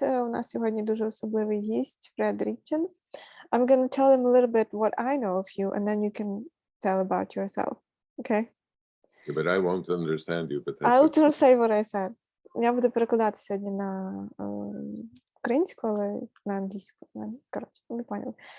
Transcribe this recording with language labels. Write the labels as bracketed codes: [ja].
[uk] У нас сьогодні дуже особливий гість, Фред Рітчін. [en] I'm going to tell them a little bit what I know of you, and then you can tell about yourself. Okay? Yeah, but I won't understand you, but that's I'll okay. just say what I said. [uk] Я буду перекладати сьогодні на українську, але на англійську. Коротше, ви поняли.